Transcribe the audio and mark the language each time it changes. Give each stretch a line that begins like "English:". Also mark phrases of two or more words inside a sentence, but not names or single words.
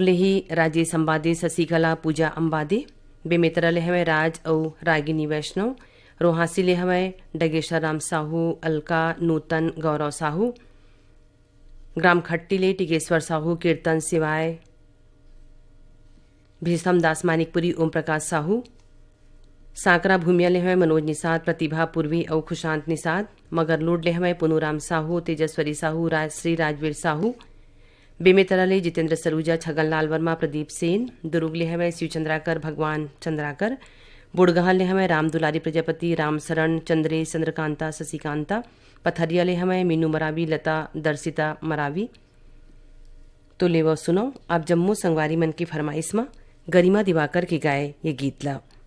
Chhattisgarhi: ले ही राजेश अंबादे शशिकला पूजा अंबादे बेमेतरा ले हमें राज और रागिनी वैष्णव रोहासी ले हमें डगेश्वर राम साहू अलका नूतन गौरव साहू ग्राम खट्टी ले टिकेश्वर साहू कीर्तन सिवाय भीषम दास मानिकपुरी ओम प्रकाश साहू सांकरा भूमिया ले हमें मनोज निषाद प्रतिभा पूर्वी और खुशांत निषाद मगरलोड ले हमें पुनूराम साहू तेजस्वरी साहू राजश्री राजवीर साहू बेमेतरा ले जितेंद्र सरूजा छगनलाल वर्मा प्रदीप सेन दुर्ग ले हमें शिवचंद्राकर भगवान चंद्राकर बुड़गहा ले हमें राम दुलारी प्रजापति रामशरण चंद्रे चंद्रकांता शशिकांता पथरिया ले हमें मीनू मरावी लता दर्शिता मरावी तो ले वो सुनो आप जम्मू संगवारी मन की फरमाइश में गरिमा दिवाकर के गाए ये गीत ला